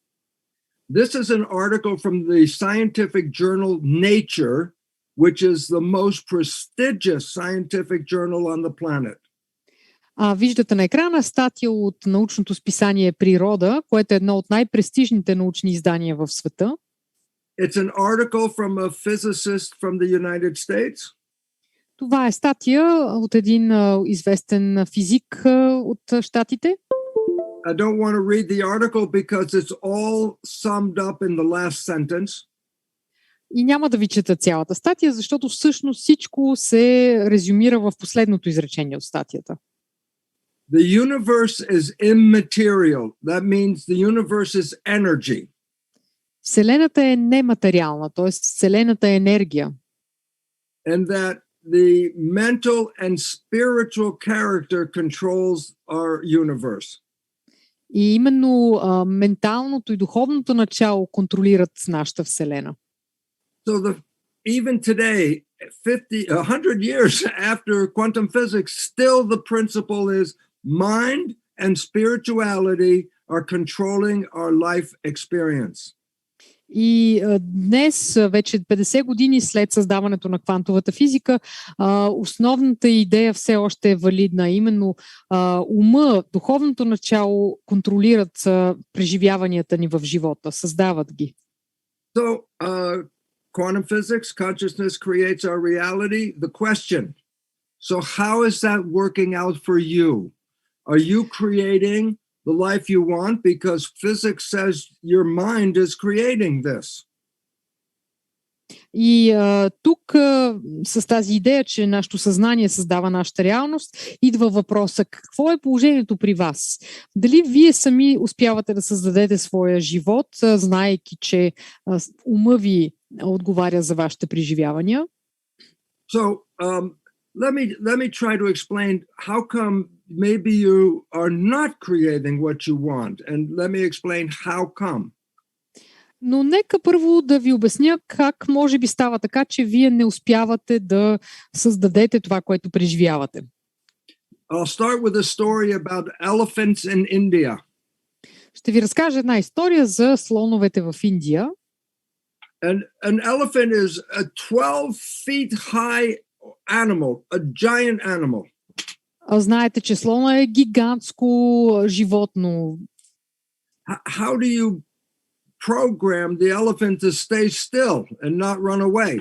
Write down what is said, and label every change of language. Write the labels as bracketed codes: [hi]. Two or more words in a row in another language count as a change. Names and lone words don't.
[en] This is an article from the scientific journal Nature, which is the most prestigious scientific journal on the planet. [bg] Виждате на екрана статия от научното списание Природа, което е едно от най-престижните научни издания в света. [en] It's an article from a physicist from the United States. [bg] Това е статия от един известен физик от щатите. [en] I don't want to read the article because it's all summed up in the last sentence. [bg] И няма да ви чета цялата статия, защото всъщност всичко се резюмира в последното изречение от статията. [en] The universe is immaterial. That means the universe is energy. [bg] Вселената е нематериална, т.е. Вселената е енергия. [en] And that the mental and spiritual character controls our universe. [bg] И именно менталното и духовното начало контролират нашата Вселена. [en] So even today, 100 years after quantum physics, still the principle is mind and spirituality are controlling our life experience. [bg] И днес, вече 50 години след създаването на квантовата физика, основната идея все още е валидна. Именно ума, духовното начало контролират преживяванията ни в живота, създават ги. [en] So, quantum physics, consciousness creates our reality. The question, so how is that working out for you? Are you creating the life you want because physics says your mind is creating this? [bg] И тук с тази идея, че нашето съзнание създава нашата реалност, идва въпроса: какво е положението при вас? Дали вие сами успявате да създадете своя живот, знаейки, че ума ви отговаря за вашите преживявания? [en] So, let me try to explain how come maybe you are not creating what you want, and let me explain how come. [bg] Но нека първо да ви обясня как може би става така, че вие не успявате да създадете това, което преживявате. [en] I'll start with a story about elephants in India. [bg] Ще ви разкажа една история за слоновете в Индия. [en] An elephant is a 12 feet high animal, a giant animal. [bg] Знаете, че слона е гигантско животно. [en] How do you program the elephant to stay still and not run away?